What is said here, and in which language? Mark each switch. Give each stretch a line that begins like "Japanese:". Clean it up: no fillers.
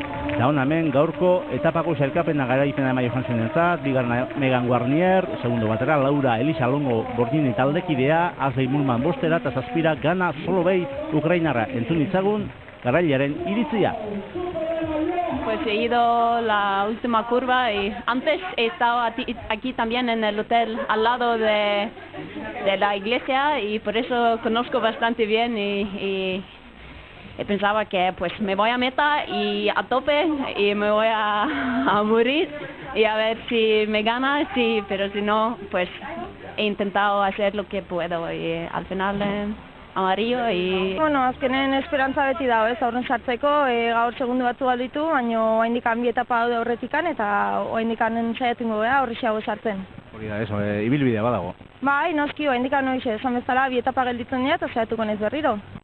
Basque: Eta onamen gaurko etapako sailkapena garaipena Emma Johansson bigarren Megan Guarnier, segundo batera Laura Elisa Longo Bordini taldekidea, Ashley Mulman bostera eta zazpira Jana Solovey Ukrainarra. Entzun itzagun garailearen iritzia.
Spanish: Pues he ido la última curva y antes he estado aquí también en el hotel al lado de la iglesia y por eso conozco bastante bien y pensaba que pues me voy a meta y a tope y me voy a morir y a ver si me gana, sí, pero si no, pues he intentado hacer lo que puedo y al final amarillo y...
Basque: Bueno, azkenen esperantza beti dago, ez, aurren sartzeko, gaur segundu batzu galditu, baina oraindikan bi etapa daude aurretikan eta oraindikan saiatuko gara horrexeago sartzen. Hori da, eso, ibilbidea badago. Bai, noski, oraindikan noixe, esan bezala bi etapa gelditzen dira eta saiatuko naiz berriro.